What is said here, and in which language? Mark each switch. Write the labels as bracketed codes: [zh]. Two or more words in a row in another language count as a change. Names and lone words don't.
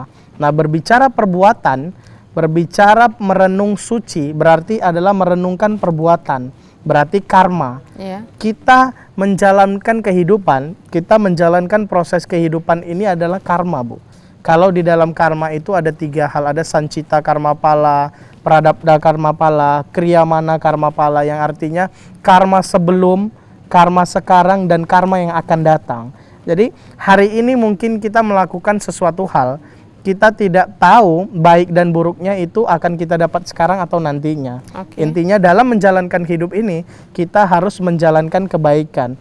[id] Nah, berbicara perbuatan, berbicara merenung suci, berarti adalah merenungkan perbuatan, berarti karma. Kita menjalankan kehidupan, kita menjalankan proses kehidupan ini adalah karma, Bu. Kalau di dalam karma itu ada 3 hal, ada [sa] सञ्चित कर्म फल, प्रारब्ध कर्म फल, क्रियमाण कर्म फल, [id] yang artinya karma sebelum, karma sekarang, dan karma yang akan datang. Jadi hari ini mungkin kita melakukan sesuatu hal, kita tidak tahu baik dan buruknya itu akan kita dapat sekarang atau nantinya. Intinya dalam menjalankan hidup ini, kita harus menjalankan kebaikan.